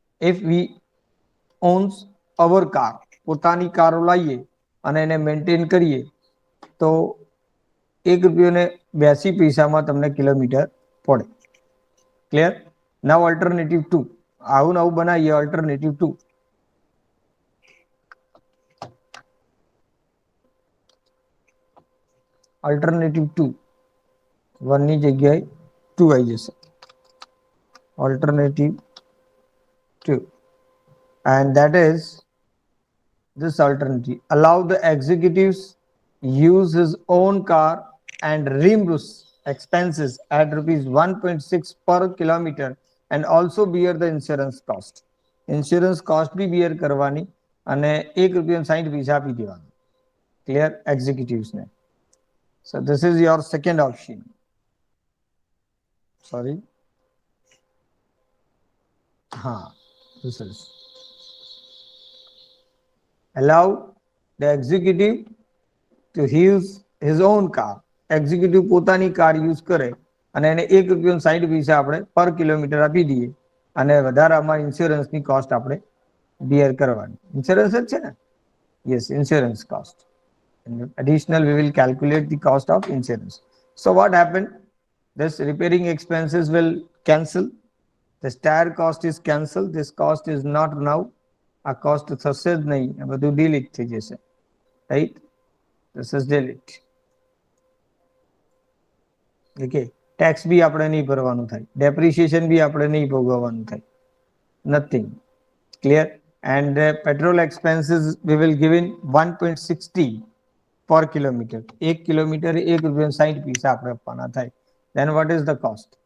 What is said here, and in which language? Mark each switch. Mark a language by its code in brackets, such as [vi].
[en] If we owns our car, [gu] પોતાની કારો લાવીએ અને એને મેન્ટેન કરીએ તો 1 રૂપિયો ને 82 પૈસામાં તમને કિલોમીટર પડે. ક્લિયર? નાઉ અલ્ટરનેટિવ 2, આવું નવું બનાવીએ. અલ્ટરનેટિવ 2, અલ્ટરનેટિવ 2, 1 ની જગ્યાએ 2 આવી જશે. [en] Alternative 2, and that is this alternative: allow the executives use his own car and reimburse expenses at rupees 1.6 per kilometer and also bear the insurance cost. Insurance cost [hi] भी [gu] bear करवानी અને 1 રૂપિયા 60 પૈસા આપી દેવાનું. [en] Clear? Executives ને. So this is your second option. Sorry. This is allow the executive to use his own car. [gu] Executive પોતાની car use કરે અને એને 1 રૂપિયો 60 પૈસા આપણે પર કિલોમીટર આપી દઈએ અને વધારામાં ઇન્સ્યોરન્સની કોસ્ટ આપણે bear કરવાની. ઇન્સ્યોરન્સ જ છે ને? [en] Yes, insurance cost. And additional, we will calculate the cost of insurance. So what happened? This repairing expenses will cancel. This tire cost is cancelled. This cost is not now. [gu] આ cost થશે જ નહીં, આ બધું delete થઈ જશે. Right? [en] This is delete. Okay. [gu] Tax બી આપણે નહીં ભરવાનું થાય, depreciation બી આપણે નહીં ભોગવવાનું થાય, nothing. [en] Clear? And petrol expenses we will give in 1.60 per kilometer. [gu] 1 kilometre 1 રૂપિયા 60 પૈસા આપણે આપવાના થાય. [en] Then what is the cost?